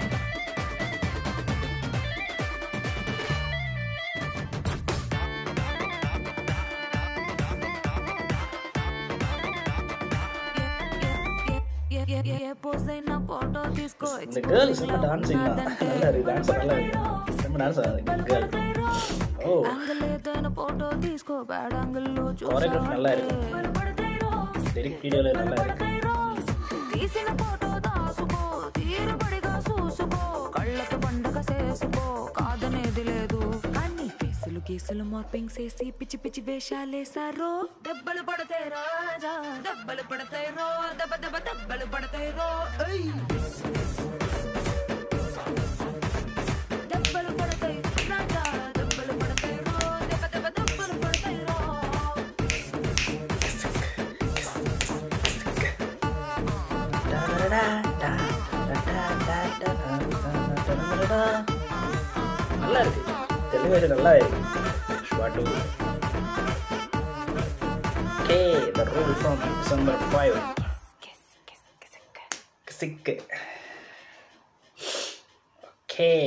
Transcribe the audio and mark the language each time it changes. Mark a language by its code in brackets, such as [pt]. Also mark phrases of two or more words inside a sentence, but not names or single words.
[ta] இந்த கேர்ள் செம்ம டான்ஸிங் தான், நல்லா இருக்கு. டான்ஸ் நல்லா இருக்கு, செம்ம [en] dance girl. [ta] ஓ, கோரியோகிராஃபி நல்லா இருக்கு. [en] lyric video-il [ta] நல்லா இருக்கு. [te] తీసిన ఫోటో దాసుకో తీరుబడిగా చూసుకో కళ్ళకు పండగ చేసుకో కాదనేది లేదు అన్ని కేసులు కేసులు మార్పింగ్ చేసి పిచ్చి పిచ్చి వేషాలేసారో దెబ్బలు పడతాయి రాజా దెబ్బలు పడతాయి రో దెబ్బ దెబ్బ దెబ్బలు పడతాయి రో దెబ్బలు పడతాయి రాజా దెబ్బలు పడతాయి రో దెబ్బ దెబ్బ దెబ్బలు పడతాయి రో [ta] நல்லா இருக்கு, தெலுங்கு வேர்ஷன் நல்லா இருக்கு. புஷ்பா 2. ஓகே, [en] the rule from December 5. [ta] கிசிக். ஓகே,